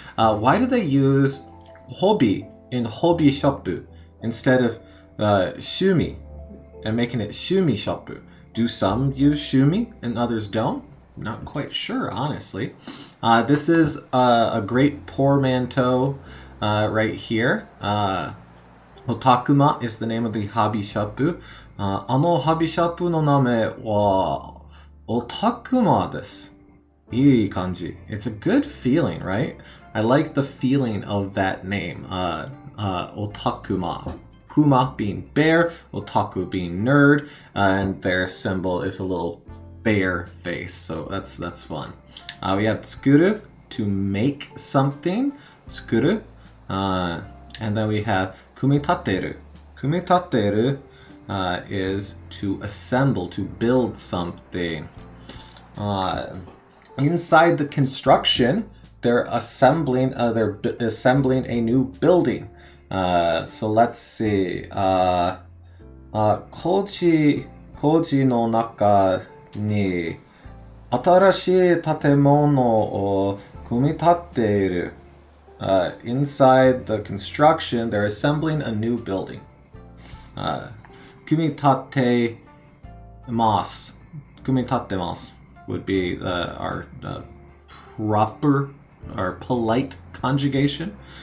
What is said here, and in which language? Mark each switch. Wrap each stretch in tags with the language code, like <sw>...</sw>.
<en>Why do they use hobby in hobby shoppu instead of shumi and making it shumi shoppu? Do some use shumi and others don't? Not quite sure, honestly. This is a great portmanteau right here. Otakuma is the name of the hobby shoppu.</en> <ja>あの hobby shoppu の名前は Otakuma です。いい感じ.</ja> <en>It's a good feeling, right? I like the feeling of that name. Otakuma. Kuma being bear, otaku being nerd, and their symbol is a little bear face, so that's fun. We have tsukuru, to make something, tsukuru, and then we have kumitateru. Kumitateru is to assemble, to build something. Inside the construction, they're assembling a new building. So let's see.</en> <ja>Koji no naka ni 新しい建物を組み立てる. Inside the construction, they're assembling a new building. 組み立てます. 組み立てます</ja> <en>would be our proper, our polite conjugation.</en>